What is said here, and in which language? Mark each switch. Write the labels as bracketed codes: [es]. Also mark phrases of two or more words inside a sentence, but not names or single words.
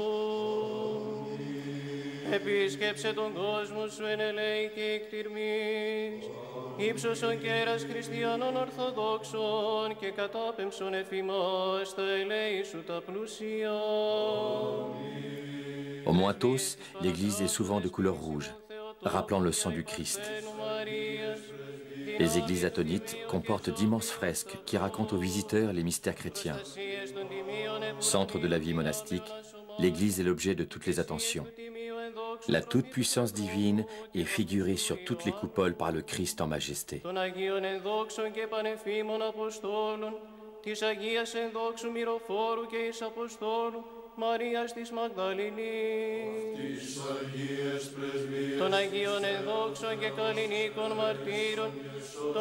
[el] Επίσκεψε τον κόσμο σου εν ελέη και εκτιρμής, ύψωσον κέρας χριστιανών ορθοδόξων και κατάπεμψον εφημάς τα ελέη σου τα πλούσια. [fr] Au mont Athos, l'église est souvent de couleur rouge, rappelant le sang du Christ. Les églises athonites comportent d'immenses fresques qui racontent aux visiteurs les mystères chrétiens. Centre de la vie monastique, l'église est l'objet de toutes les attentions. La toute-puissance divine est figurée sur toutes les coupoles par le Christ en majesté. [el] Μαρίας της Μαγδαληνής, των Αγίων ενδόξων και καλλινίκων μαρτύρων, των